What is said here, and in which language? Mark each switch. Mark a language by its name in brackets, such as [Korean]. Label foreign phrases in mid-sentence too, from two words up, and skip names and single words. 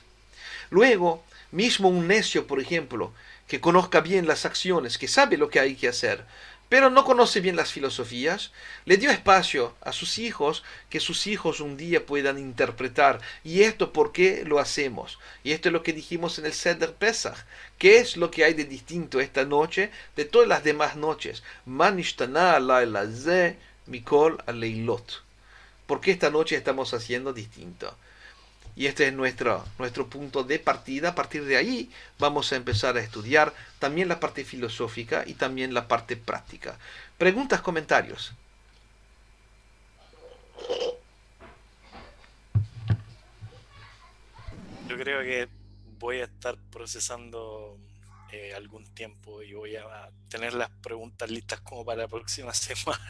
[Spanish] Luego, mismo un necio, por ejemplo, que conozca bien las acciones, que sabe lo que hay que hacer, pero no conoce bien las filosofías, le dio espacio a sus hijos, que sus hijos un día puedan interpretar. ¿Y esto por qué lo hacemos? Y esto es lo que dijimos en el Seder Pesach. ¿Qué es lo que hay de distinto esta noche de todas las demás noches? [Hebrew] מה נשתנה הלילה הזה מכל הלילות. [Spanish] ¿Por qué esta noche estamos haciendo distinto? Y este es nuestro punto de partida. A partir de ahí vamos a empezar a estudiar también la parte filosófica y también la parte práctica. Preguntas, comentarios. Yo creo que voy a estar procesando algún tiempo y voy a tener las preguntas listas como para la próxima semana.